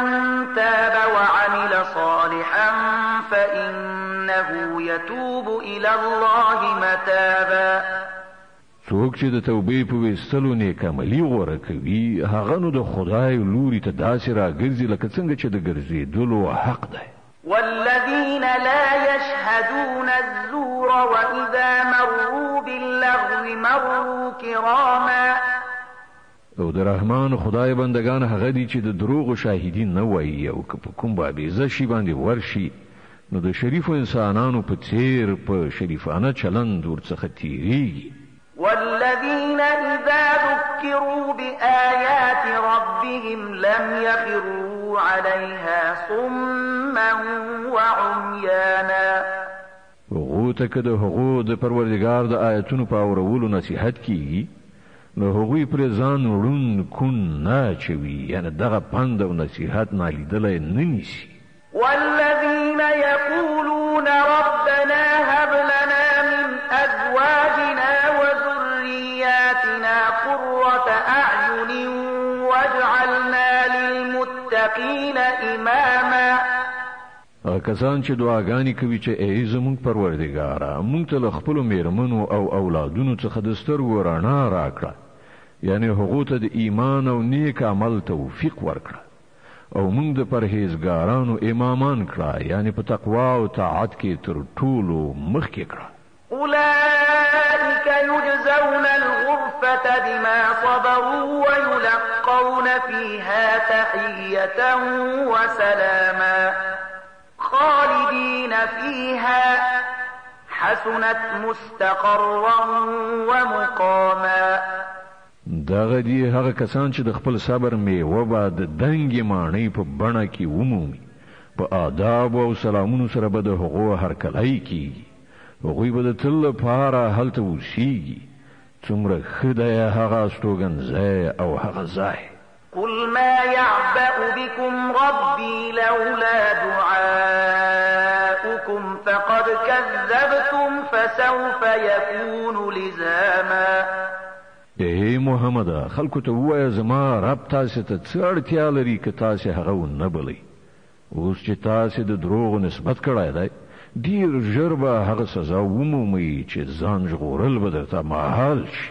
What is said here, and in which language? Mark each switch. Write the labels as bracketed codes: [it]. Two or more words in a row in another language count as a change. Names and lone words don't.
[ar] ومن تاب وعمل صالحا فإنه يتوب إلى الله متابا. [ps] څوک چې د توبې په ویستلو نیک عملي غوره کوي هغه نو د خدای لوري ته داسې راګرځي لکه څنګه چې د ګرځېدلو حق دی. [ar] والذين لا يشهدون الزور وإذا مروا باللغو مروا كراما. [ps] او د رحمان خدای بندگان هغه دي چې د دروغ شاهدین نه وایي او که په کوم بابیزه شي باندې ورشي نو د شریفو انسانانو په څیر په شریفانه چلند ورڅخه تیریږي. [ar] والذين إذا ذكروا بآيات ربهم لم يخروا عليها صما وعميانا. [ps] هغو ته که د هغو د پروردګار د آیتونو په اورولو نصیحت کیږي نو هغوی پرې ځان ړوند کون نه اچوي، یعنې دغه پند او نصیحت نالیدلی نه نیسي. [ar] والذين يقولون ربنا هب لنا من أزواجنا وذرياتنا قرة أعين واجعلنا للمتقين إماما. [ps] کسان چې دعاګانې کوي چې ای زموږ پروردګاره موږ ته له خپلو میرمنو او اولادونو څخه د سترګو رڼا راکړه، یعنې هغو ته د ایمان او نیک عمل توفیق ورکړه او موږ د پرهیزګارانو امامان کړه، یعنې په تقوا او طاعت کې تر ټولو مخکې کړه. [ar] أولئك يجزون الغرفة بما صبروا ويلقون فيها تحية وسلاما خالدين فيها حسنت مستقرا ومقاما. [ps] دغه دي هغه کسان چې د خپل صبر میوه به د دنګې ماڼۍ په بڼه کې ومومي، په آداب او سلامونو سره به د هغو هرکلی کیږي، هغوی به د تل لپاره هلته اوسیږي. څومره ښه دی هغه استوګنځی او هغه ځای. قل ما يعبأ بكم ربي لولا دعاؤكم فقد كذبتم فسوف يكون لزاما. ای محمد خلکو ته ووایه زما رب تاسې ته څه اړتیا لري که تاسې هغه ونه بلئ. اوس چې تاسې د دروغو نسبت کړی دی ډېر ژر به هغه سزا ومومئ چې ځان ژغورل به درته محال شي.